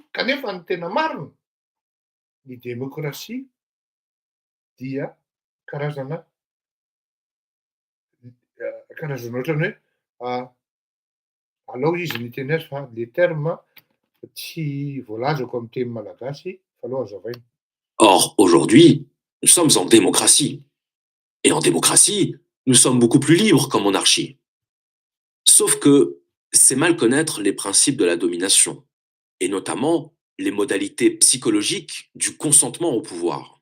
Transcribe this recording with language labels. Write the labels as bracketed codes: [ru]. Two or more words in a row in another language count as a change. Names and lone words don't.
[mg] Kanefa ny tena marina, ny démocratie dia karazana ohatrany hoe alao izy ny teny azy fa [fr] le terme [mg] tsy voalazako amin'ny teny malagasy fa aleo azavaina. [fr] Or, aujourd'hui, nous sommes en démocratie. Et en démocratie, nous sommes beaucoup plus libres qu'en monarchie. Sauf que c'est mal connaître les principes de la domination, et notamment les modalités psychologiques du consentement au pouvoir.